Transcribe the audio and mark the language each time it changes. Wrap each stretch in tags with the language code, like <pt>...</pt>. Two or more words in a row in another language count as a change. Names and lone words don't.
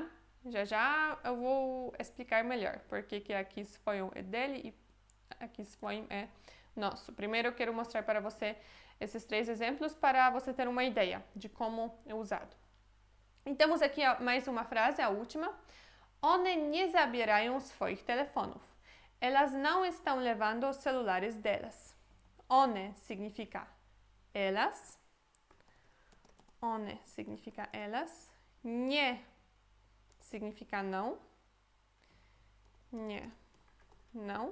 <pt>Já eu vou explicar melhor porque que aqui swoją é dele e aqui swoim é nosso. Primeiro eu quero mostrar para você esses 3 exemplos para você ter uma ideia de como é usado. E temos aqui mais uma frase, a última.</pt> <pl>One nie zabierają swoich telefonów.</pl> <pt>Elas não estão levando os celulares delas. One significa elas. One significa elas. Nie significa não. Nie, não.</pt>